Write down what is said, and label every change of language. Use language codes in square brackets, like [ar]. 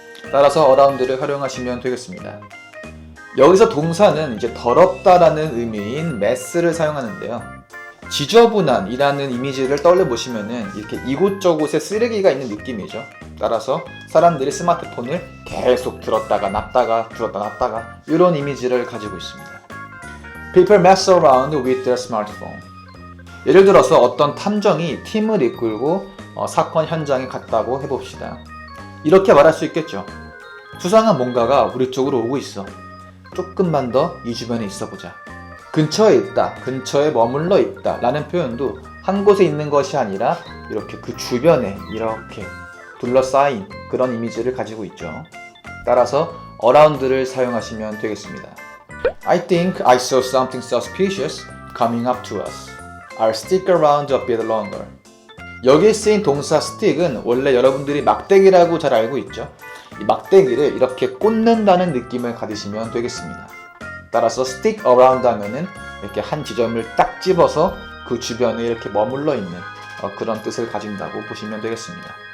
[ko] 따라서 around를 활용하시면 되겠습니다. 여기서 동사는 이제 더럽다라는 의미인 mess를 사용하는데요. 지저분한이라는 이미지를 떠올려 보시면은 이렇게 이곳저곳에 쓰레기가 있는 느낌이죠. 따라서 사람들이 스마트폰을 계속 들었다가 놨다가 들었다 놨다가 이런 이미지를 가지고 있습니다. [en] People mess around with their smartphone. [ko] 예를 들어서 어떤 탐정이 팀을 이끌고 사건 현장에 갔다고 해봅시다. 이렇게 말할 수 있겠죠. 수상한 뭔가가 우리 쪽으로 오고 있어. 조금만 더 이 주변에 있어보자. 근처에 있다, 근처에 머물러 있다 라는 표현도 한 곳에 있는 것이 아니라 이렇게 그 주변에 이렇게 둘러싸인 그런 이미지를 가지고 있죠. 따라서 around를 사용하시면 되겠습니다. [en] I think I saw something suspicious coming up to us. I'll stick around a bit longer. [ko] 여기에 쓰인 동사 stick은 원래 여러분들이 막대기라고 잘 알고 있죠. 이 막대기를 이렇게 꽂는다는 느낌을 가지시면 되겠습니다. 따라서 stick around 하면은 이렇게 한 지점을 딱 집어서 그 주변에 이렇게 머물러 있는 그런 뜻을 가진다고 보시면 되겠습니다.